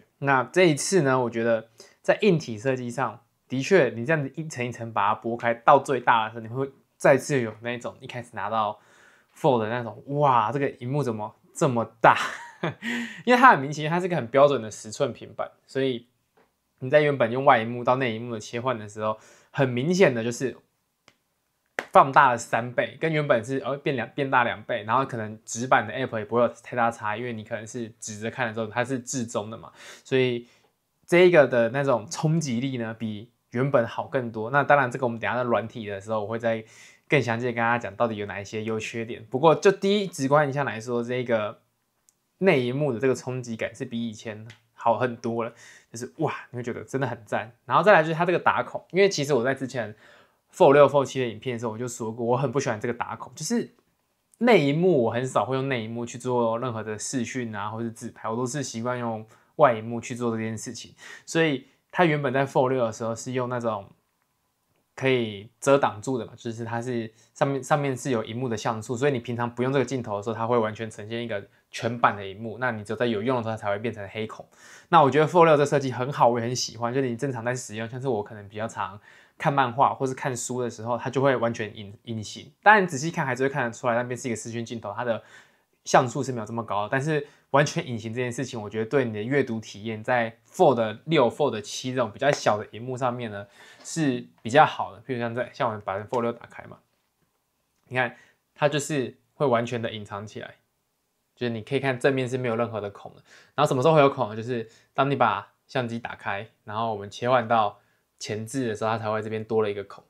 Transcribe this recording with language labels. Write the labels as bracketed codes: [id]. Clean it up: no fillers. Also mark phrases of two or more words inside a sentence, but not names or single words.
[zh] 那這一次呢，我覺得在硬體設計上的確，你這樣子一層一層把它剝開到最大的時候，你會再次有那種一開始拿到 Fold 的那種哇，這個螢幕怎麼這麼大？因為它很明顯，它是一個很標準的10寸平板，所以你在原本用外螢幕到內螢幕的切換的時候，很明顯的就是放大了3倍，跟原本是變大2倍，然後可能直板的 App 也不會有太大差異，因為你可能是直着看的時候，它是置中的嘛，所以這一個的那種衝擊力呢，比原本好更多。那當然，這個我們等一下在軟體的時候，我會再更詳細的跟大家講到底有哪一些優缺點。不過就第一直觀印象來說，這個內螢幕的這個衝擊感是比以前好很多了，就是哇，你會覺得真的很讚。然後再來就是它這個打孔，因為其實我在之前 Fold 6、Fold 7的影片的時候，我就說過，我很不喜歡這個打孔，就是內螢幕我很少會用內螢幕去做任何的視訊啊，或是自拍，我都是習慣用外螢幕去做這件事情。所以它原本在 Fold 6的時候是用那種可以遮擋住的嘛，就是它是上面是有螢幕的像素，所以你平常不用這個鏡頭的時候，它會完全呈現一個全版的螢幕。那你只有在有用的時候，它才會變成黑孔。那我覺得 Fold 6這設計很好，我也很喜歡。就是你正常在使用，像是我可能比較常看漫畫或是看書的時候，它就會完全隱形。當然仔細看還是會看得出來，那邊是一個視訊鏡頭，它的像素是沒有這麼高的，但是完全隱形這件事情，我覺得對你的閱讀體驗，在 Fold 6、Fold 7 這種比較小的螢幕上面呢，是比較好的。譬如像我們把 Fold 6打開嘛，你看它就是會完全的隱藏起來，就是你可以看正面是沒有任何的孔的。然後什麼時候會有孔呢？就是當你把相机打開，然後我們切換到前置的時候，它才會這邊多了一個孔。